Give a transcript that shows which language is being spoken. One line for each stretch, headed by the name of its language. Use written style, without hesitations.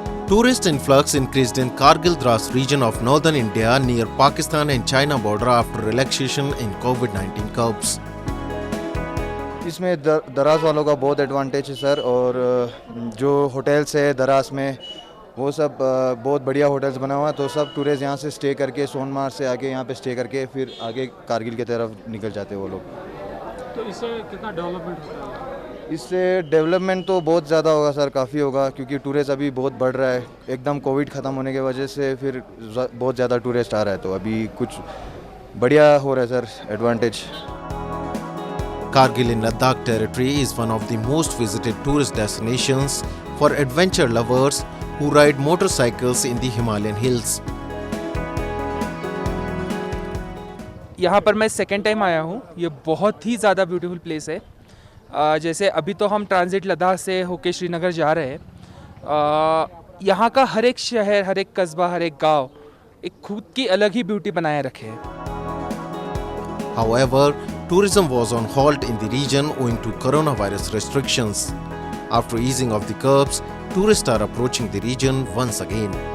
English: Tourist influx increased in Kargil Dras region of northern India near Pakistan and China border after relaxation in COVID-19 curbs.
Hindi: इसमें दराज वालों का बहुत advantage है sir, और जो होटल्स है दराज में वो सब बहुत बढ़िया होटल्स बना हुआ है, तो सब टूरिस्ट यहाँ से स्टे करके सोनमार्ग से आके यहाँ पे स्टे करके फिर आगे कारगिल की तरफ निकल जाते हैं वो लोग। तो इससे कितना डेवलपमेंट होता है? इससे डेवलपमेंट तो बहुत ज़्यादा होगा सर, काफ़ी होगा, क्योंकि टूरिस्ट अभी बहुत बढ़ रहा है। एकदम कोविड ख़त्म होने की वजह से फिर बहुत ज़्यादा टूरिस्ट आ रहा है, तो अभी कुछ बढ़िया हो रहा है sir, advantage.
English: Kargil in Ladakh territory is one of the most visited tourist destinations for adventure lovers who ride motorcycles in the Himalayan hills.
Hindi: यहाँ पर मैं सेकेंड टाइम आया हूँ। ये बहुत ही ज़्यादा ब्यूटीफुल प्लेस है। जैसे अभी तो हम ट्रांजिट लद्दाख से होके श्रीनगर जा रहे हैं। यहाँ का हर एक शहर, हर एक कस्बा, हर एक गांव एक खुद की अलग ही ब्यूटी बनाए रखे है।
English: However, tourism was on halt in the region owing to coronavirus restrictions. After easing of the curbs, tourists are approaching the region once again.